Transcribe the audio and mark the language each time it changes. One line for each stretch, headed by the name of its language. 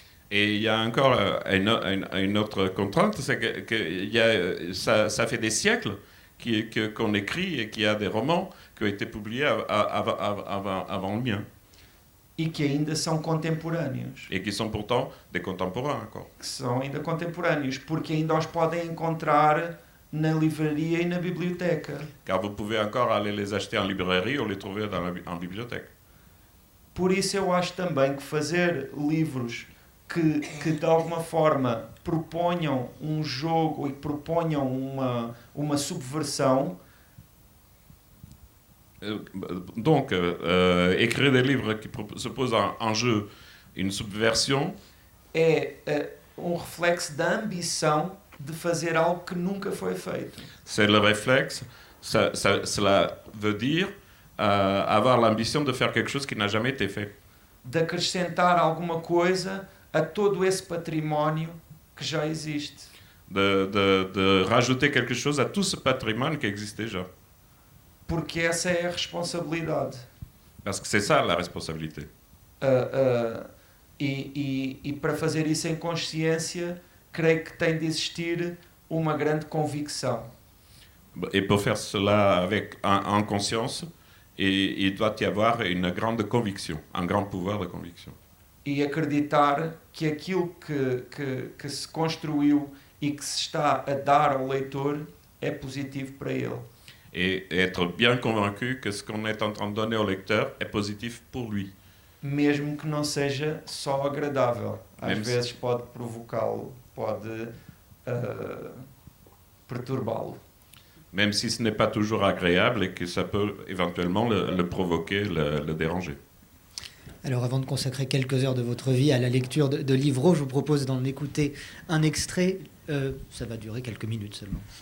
French: Et il y a encore une autre contrainte, c'est que ça fait des siècles qu'on écrit et qu'il y a des romans qui ont été publiés avant le mien.
Portuguese: E que ainda são contemporâneos.
French: Et qui sont pourtant des contemporains encore.
Portuguese: Que são ainda contemporâneos, porque ainda os podem encontrar na livraria e na biblioteca.
French: Car vous pouvez encore aller les acheter en librairie ou les trouver en bibliothèque.
Portuguese: Por isso eu acho também que fazer livros que de alguma forma proponham um jogo e proponham uma subversão.
French: Donc, écrire des livres qui se posent en jeu une subversion
Portuguese: é reflexo da ambição de fazer algo que nunca foi feito.
French: C'est le réflexe, cela veut dire avoir l'ambition de faire quelque chose qui n'a jamais été fait.
Portuguese: De acrescentar alguma coisa a todo esse património que já existe.
French: De rajouter quelque chose à tout ce patrimoine qui existe déjà.
Portuguese: Porque essa é a responsabilidade.
French: Parce que c'est ça la responsabilité.
Portuguese: E para fazer isso em consciência, creio que tem de existir uma grande convicção.
French: Et pour faire cela en conscience, il doit y avoir une grande conviction, un grand pouvoir de conviction.
Portuguese: E acreditar que aquilo que se construiu e que se está a dar ao leitor é positivo para ele.
French: Et être bien convaincu que ce qu'on est en train de donner au lecteur est positif pour lui.
Portuguese: Mesmo que não seja só agradável. Às vezes pode provocá-lo, pode perturbá-lo.
French: Même si ce n'est pas toujours agréable et que ça peut éventuellement le provoquer, le déranger. Alors avant de consacrer quelques heures de votre vie à la lecture de livres, je vous propose d'en écouter un extrait. Ça va durer quelques minutes seulement.